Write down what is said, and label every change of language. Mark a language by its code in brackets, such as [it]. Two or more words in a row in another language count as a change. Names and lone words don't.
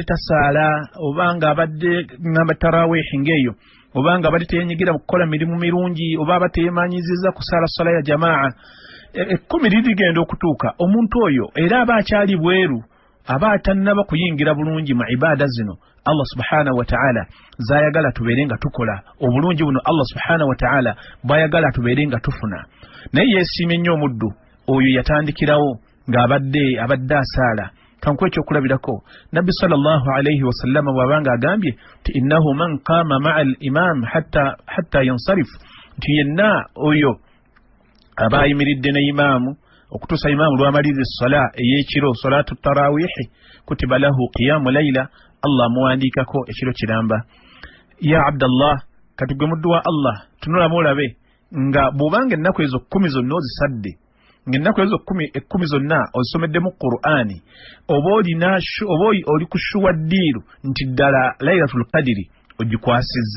[lg] tasaala obanga abadde ngamba taraweehi ng'eyo obanga abadde teyenyigira mu kukola mirimu mirungi oba aba teyemanyiziza kusaala sala ya jamaa 10 ligenda okutuuka omuntu oyo era aba akyali bweru aba atannaba kuyingira bulungi mu ibaada zino Allah [ar] سبحانه وتعالى [lg] zayagala tubeere nga tukola obulungi buno Allah [ar] سبحانه وتعالى [lg] bwayagala tubeere nga tufuna. Naye yeesiimye nnyo omuddu oyo yatandikirawo ng'abadde asaala. Kanku ekyokulabirako Nabbi [ar] صلى الله عليه وسلم [lg] bw'abanga agambye nti [ar] إنه من قام مع الإمام حتى ينصرف [lg] nti yenna oyo aba ayimiridde ne imaamu okutuusa imaamu lw'amaliriza essala ey'ekiro [ar] صلاة التراويح كتب له قيام ليلة [lg] Allah muwandiikako ekiro kiramba. Ya Abdallah katugwe muddu wa Allah tunulamu olabe nga bw'obanga ennaku ezo 10 zonna ozisadde ng'ennaku ezo 10 zonna ozisomeddemu Qur'ani oba oli kushuwa ddiiru nti ddala Laylatul Qadri ogikwasizza.